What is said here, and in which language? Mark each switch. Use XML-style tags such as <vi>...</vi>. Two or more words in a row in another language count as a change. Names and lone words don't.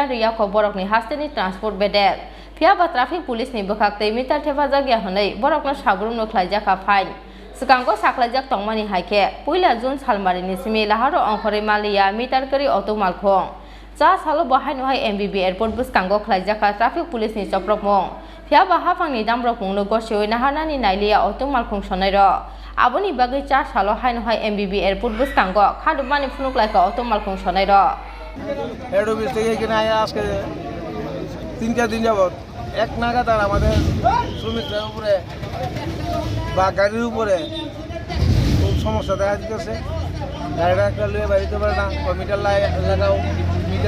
<trp>riyako borokni hasteni transport bedek phiaba</trp> <en>traffic police</en> <trp>ni bwkhakte mitar thevajak ya honei borokno sabrumno khlaijaka fine Bwskango saklaijak tongmani haike puila June salmarini simi laharo ongkhori malia mitar kari auto Malkhung Chasalo Haino MBB airport Bwskango khlaijaka</trp> <en>traffic police</en> <trp>ni chaprapmung phiaba hafangni damrok mungno gosoi nahanani nailia auto Malkhung Sonairok aboni bagi Chasalo Haino MBB airport Bwskango Khadumani Phunuklaikha auto Malkhung Sonairok</trp> <en>head office</en> <bn>থেকে এখানে আয়া আজকে 3-4 দিন যাবত এক নাগাতার আমাদের শ্রমিকদের উপরে বা গাড়ির উপরে খুব সমস্যা দেখা দিতেছে গাড়িটা একটা লুয়ে বাড়িতে পারে না মিটার লাগাও মিটার</bn>